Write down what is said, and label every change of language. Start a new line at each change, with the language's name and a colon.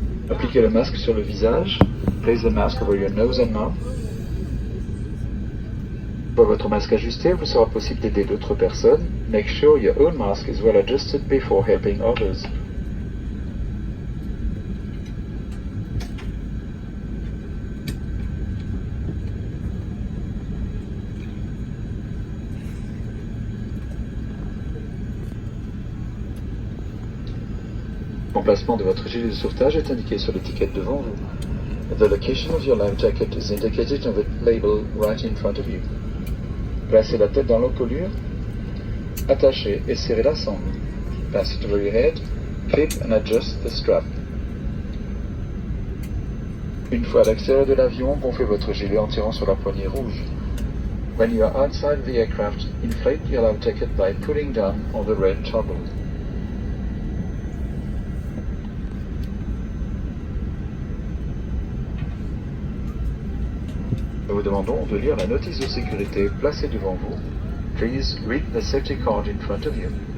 French: Appliquez le masque sur le visage.
English: Place the mask over your nose and mouth.
French: Pour votre masque ajusté, vous sera possible d'aider d'autres personnes.
English: Make sure your own mask is well adjusted before helping others.
French: L'emplacement de votre gilet de sauvetage est indiqué sur l'étiquette devant vous.
English: The location of your life jacket is indicated on the label right in front of you.
French: Placez la tête dans l'encolure, attachez et serrez la sangle.
English: Pass it over your head, clip and adjust the strap.
French: Une fois à l'extérieur de l'avion, gonflez votre gilet en tirant sur la poignée rouge.
English: When you are outside the aircraft, inflate your life jacket by pulling down on the red toggle.
French: Nous vous demandons de lire la notice de sécurité placée devant vous.
English: Please read the safety card in front of you.